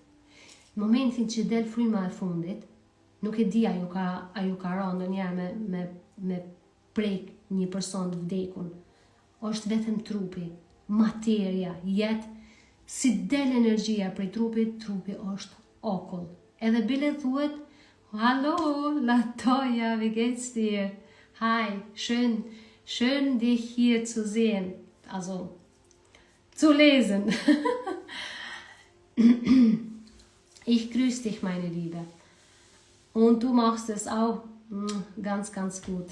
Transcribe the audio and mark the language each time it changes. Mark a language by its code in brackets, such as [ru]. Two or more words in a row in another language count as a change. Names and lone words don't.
[sq] Në momentin që del fryma e fundit, nuk e di a ju ka rënë ndonjëherë me prek një person të vdekun. Është vetëm trupi, materia, jetë, si del energjia prej trupit, trupi është okull. Edhe bile thuhet, [de] hallo, Latoya, wie geht's dir? Hi, schön dich hier zu sehen. Also, zu lesen. Ich grüße dich, meine Liebe. Und du machst es auch ganz, ganz gut.